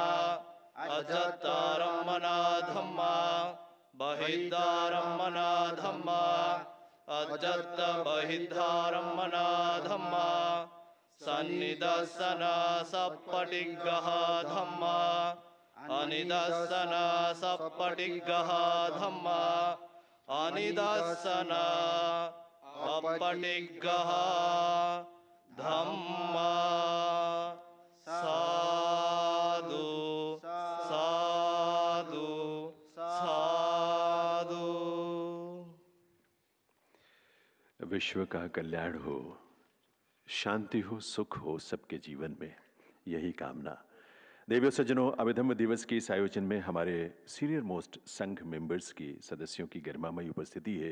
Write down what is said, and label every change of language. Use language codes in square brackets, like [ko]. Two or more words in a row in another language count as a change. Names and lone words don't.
[pi] अज्जतारम्मना धम्मा बहिद्धारम्मना धम्मा अज्जत बहिद्धारम्मना धम्मा सन्निदर्शना सप्पटिग्गः धम्मा अनिदर्शना सप्पटिग्गः धम्मा अनिदर्शना अपटिग्गः धम्मा साधु साधु साधु। [hi] विश्व का कल्याण हो, शांति हो, सुख हो सबके जीवन में, यही कामना। देवियों सज्जनों, अभिधम्म दिवस के इस आयोजन में हमारे [en] senior most [hi] संघ मेंबर्स की सदस्यों की गरिमामयी उपस्थिति है।